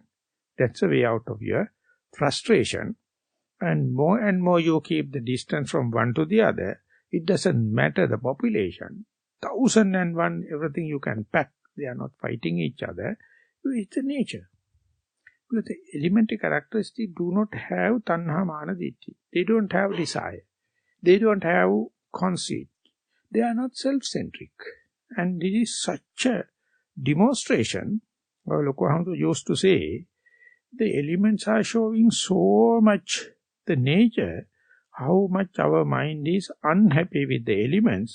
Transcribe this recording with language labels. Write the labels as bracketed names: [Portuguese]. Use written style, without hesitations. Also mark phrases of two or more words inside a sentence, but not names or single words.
[English] That's the way out of your frustration. And more you keep the distance from one to the other, it doesn't matter the population. 1001, everything you can pack, they are not fighting each other. It's the nature. Because the elementary characteristics do not have [Pali] tanha mana ditti. [English] They don't have desire. They don't have conceit. They are not self-centric. And this is such a demonstration. Lokohamsa used to say, the elements are showing so much the nature, how much our mind is unhappy with the elements.